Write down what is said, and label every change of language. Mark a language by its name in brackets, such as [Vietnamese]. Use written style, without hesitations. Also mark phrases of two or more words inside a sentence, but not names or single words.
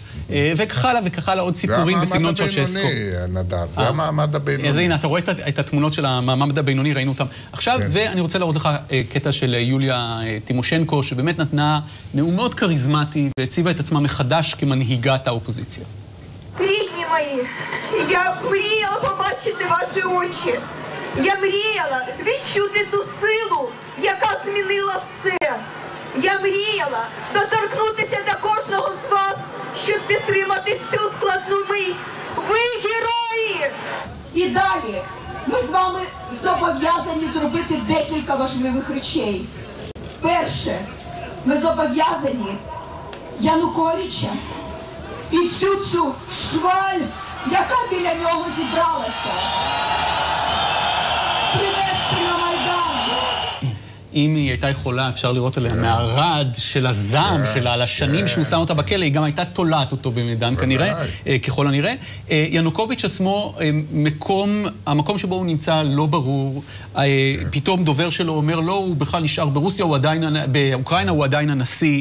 [Hebrew] וכך הלאה וכך הלאה עוד סיפורים בסגנון צ'אוצ'סקו. זה המעמד הבינוני, נדב, זה המעמד הבינוני. אז הנה, אתה רואה את התמונות של המעמד הבינוני, ראינו אותם. עכשיו, ואני רוצה להראות לך קטע של יוליה טימושנקו, שבאמת נתנה נאום מאוד כריזמטי, והציבה את עצמה מחדש כמנהיגת האופוזיציה. [Ukrainian] Рідні мої, я мріяла побачити ваші очі. Я мріяла відчути ту силу, яка змінила все. Я мріяла доторкнутися до кожного з вас, щоб підтримати в цю складну мить. Ви герої! І далі ми з вами зобов'язані зробити декілька важливих речей. Перше, ми зобов'язані Януковича і всю цю шваль, яка біля нього зібралася, привести на Майдан. [Hebrew] אם היא הייתה יכולה, אפשר לראות עליה מהרד של הזעם שלה, על השנים שהוא שם אותה בכלא, היא גם הייתה תולעת אותו במדן כנראה, ככל הנראה. ינוקוביץ' עצמו, המקום שבו הוא נמצא לא ברור, פתאום דובר שלו אומר, לא, הוא בכלל נשאר ברוסיה, באוקראינה הוא עדיין הנשיא.